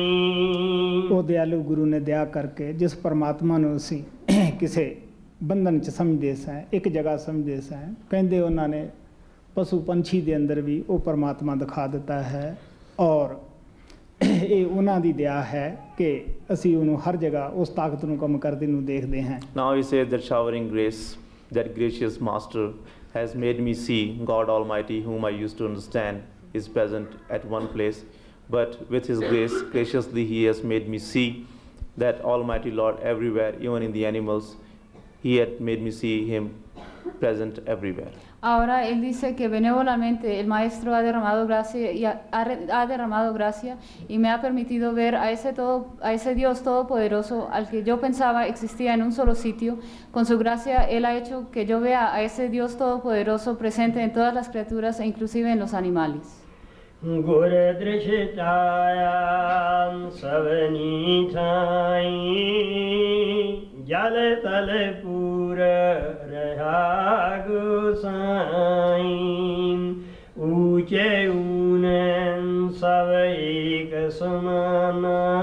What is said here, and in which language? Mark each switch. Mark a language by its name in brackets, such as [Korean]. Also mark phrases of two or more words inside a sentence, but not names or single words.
[Punjabi] ਉਹ ਦਿਆਲੂ ਗੁਰੂ ਨੇ ਦਇਆ ਕਰਕੇ ਜਿਸ ਪਰਮਾਤਮਾ ਨੂੰ ਅਸੀਂ ਕਿਸੇ ਬੰਧਨ 'ਚ ਸਮਝਦੇ ਸਾਂ, ਇੱਕ ਜਗ੍ਹਾ ਸਮਝਦੇ ਸਾਂ, ਕਹਿੰਦੇ ਉਹਨਾਂ ਨੇ ਪਸ਼ੂ ਪੰਛੀ ਦੇ ਅੰਦਰ ਵੀ ਉਹ ਪਰਮਾਤਮਾ ਦਿਖਾ ਦਿੱਤਾ ਹੈ ਔਰ ਇਹ ਉਹਨਾਂ ਦੀ ਦਇਆ ਹੈ ਕਿ ਅਸੀਂ ਉਹਨੂੰ ਹਰ ਜਗ੍ਹਾ ਉਸ ਤਾਕਤ ਨੂੰ ਕੰਮ ਕਰਦੇ ਨੂੰ ਦੇਖਦੇ ਹਾਂ। [English] Now he says that showering grace, that gracious master has made me see God Almighty, whom I used to understand, is present at one place, but with his grace, graciously he has made me see that Almighty Lord everywhere, even in the animals. He had made me see him present everywhere. [Spanish] Ahora él dice que benévolamente el maestro ha derramado gracia y me ha permitido ver a ese Dios todopoderoso al que yo pensaba existía en un solo sitio. Con su gracia él ha hecho que yo vea a ese Dios todopoderoso presente en todas las criaturas e inclusive en los animales. [Punjabi] ਗੁਰ ਦ੍ਰਿਸ਼ਟਾਇਆ ਸਭਨੀ ਠਾਈ ਜਲ ਤਲ ਪੂਰ ਰਹਾ ਗੋਸਾਈ ਊਚੇ ਊਨਨ ਸਭ ਏਕ ਸਮਾਨਾ